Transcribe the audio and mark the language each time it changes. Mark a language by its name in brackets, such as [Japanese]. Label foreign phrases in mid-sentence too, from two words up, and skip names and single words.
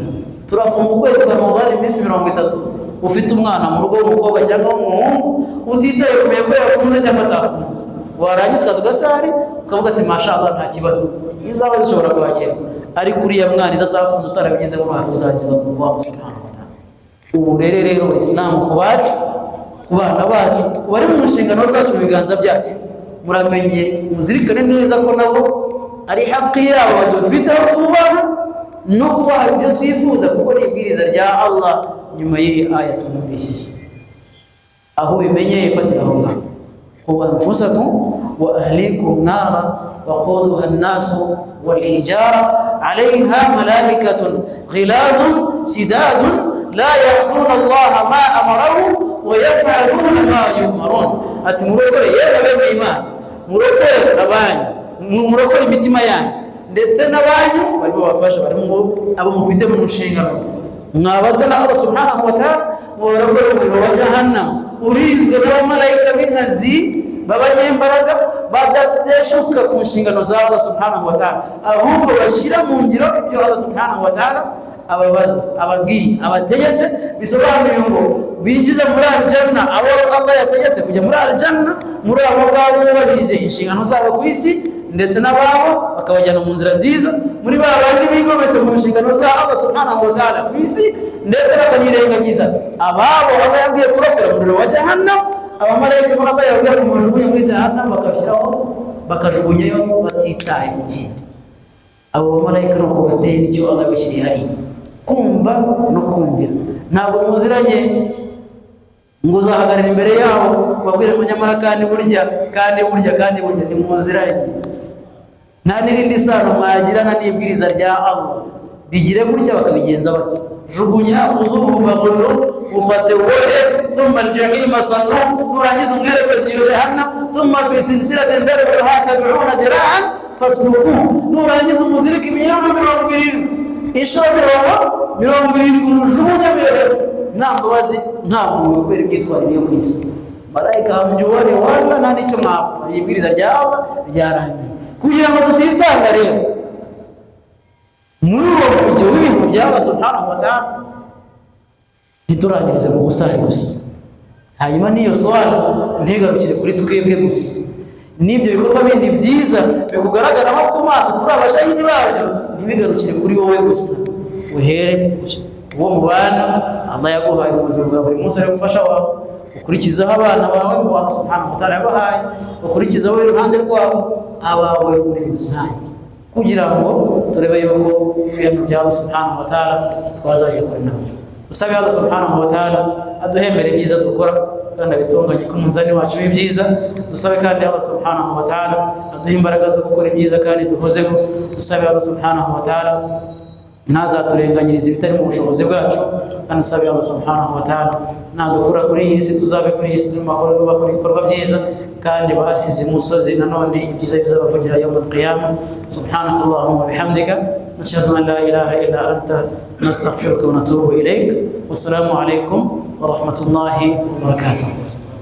[Kinyarwanda] Turafunga ukwezi kwa Ramadan iminsi 30, ufite umwana mu rugo w'umukobwa cyangwa w'umuhungu, utitaye kumenya ko yafunze cyangwa atafunze, warangiza ukaza ugasari ukavuga ati mashallah nta kibazo, izaba zishobora kwakira. Ariko uriya mwana izatafunze utarabigize uruhare uzazibazwa kwa Allah [Arabic] سبحانه وتعالى. [Kinyarwanda] Ubu rero Islam ku bacu, ku bana bacu, bari mu nshingano zacu mu biganza byacu, muramenye muzirikane neza ko nabo ari haki yabo badufite aho kubaha no kubaha ibyo twifuza, kuko ni ibwiriza rya Allah. Nyuma y'iyi aya tumubishije aho bimenye ifatira aho ngaho, [Arabic] قوا أنفسكم وأهليكم نارا وقودها الناس والحجارة عليها ملائكة غلاظ شداد لا يعصون الله ما أمرهم ويفعلون ما يؤمرون [Kinyarwanda] ati murokore yewe b'Imana murokore abanyu murokore imitima yanyu ndetse n'abanyu barimo bafasha barimo abo mufite mu nshingano mwabazwa na Allah [Arabic] سبحانه وتعالى [Kinyarwanda] murokore umuriro wa jahannam urizwe n'abamarayika b'inkazi b'abanyembaraga badateshuka ku nshingano za Allah [Arabic] سبحانه وتعالى [Kinyarwanda] ahubwo bashyira mu ngiro ibyo Allah [Arabic] سبحانه وتعالى [Kinyarwanda] ababaza ababwiye abategetse bisobanuye ngo binjiza muri aljanna abo Allah yategetse kujya muri aljanna muri abo ngabo bubahirije inshingano zabo ku isi ndetse n'ababo bakabajyana mu nzira nziza muri ba bandi bigometse mu nshingano za Allah [Arabic] سبحانه وتعالى [Kinyarwanda] ku isi ndetse bakanirengagiza ababo Allah yabwiye kurokera umuriro wa jahannam abamarayika Allah yabwiye kumujugunya muri jahannam bakabishyiraho bakajugunyayo batitaye ikindi abo bamarayika nuko bateye nicyo Allah yabashyiriye hariya kumva no kumvira ntabwo muziranye ngo uzahagarara imbere yabo babwire ngo nyamara kandi burya ni muziranye nta n'irindi sano mwagirana n'ibwiriza rya Allah bigire gutya bakabigenza bati jugunya [Arabic] خذوه فغلوه [Kinyarwanda] ufate wowe [Arabic] ثم الجحيم صلوه [Kinyarwanda] nurangiza umwerekezi iyo jahannam [Arabic] ثم في سلسلة ذرعها 70 ذراعا فاسلكوه [Kinyarwanda] nurangiza umuzirika iminyururu 70 inshuro 70 umujugunya mbere nta mbabazi nta muntu kubera ibyitwarire yo ku isi marayika hamujyubane wala nta n'icyo mwapfa ibwiriza ryawe ryarangiye kugira ngo tutisanga rero muri uwo mujyi w'ibintu bya Allah [Arabic] سبحانه وتعالى [Kinyarwanda] ntiturangirize mu busari gusa hanyuma n'iyo swala ntigarukire kuri twebwe gusa n'ibyo bikorwa bindi byiza bikugaragaraho ku maso turi abashahidi babyo ntibigarukire kuri wowe gusa uhere uwo mubana Allah yaguhaye ubuzima bwa buri munsi ari gufasha wawe ukurikizaho abana bawe ngo Allah [Arabic] سبحانه وتعالى [Kinyarwanda] yabahaye ukurikizaho iruhande rwabo abawe muri rusange kugira ngo turebe yuko ibintu bya Allah [Arabic] سبحانه وتعالى [Kinyarwanda] twazajya kuri nabyo usabe Allah [Arabic] سبحانه وتعالى [Kinyarwanda] aduhembere ibyiza dukora kandi abitunganye ku munzani wacu w'ibyiza dusabe kandi Allah [Arabic] سبحانه وتعالى [Kinyarwanda] aduhe imbaraga zo gukora ibyiza kandi duhozeho dusabe Allah [Arabic] سبحانه وتعالى [Kinyarwanda] ntazaturenganyiriza ibitari mu bushobozi bwacu kandi usabe Allah [Arabic] سبحانه وتعالى [Kinyarwanda] nadukura kuri iyi si tuzabe kuri iyi si bakora ibikorwa byiza kandi basize imusozi nanone ibyiza bizabavugira [Arabic] يوم القيامة سبحانك اللهم وبحمدك أشهد أن لا إله إلا أنت أستغفرك وأتوب إليك والسلام عليكم ورحمة الله وبركاته.